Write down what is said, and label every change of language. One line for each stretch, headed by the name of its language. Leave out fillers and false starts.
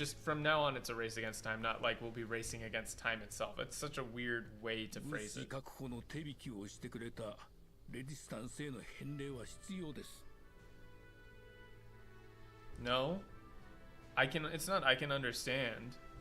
English: From now on, it's a race against time, not like we'll be racing against time itself. It's such a weird way to phrase it.
Japanese: 確保の手引きをしてくれたレジスタンスへの返礼は必要です。
English: No? It's not I can understand.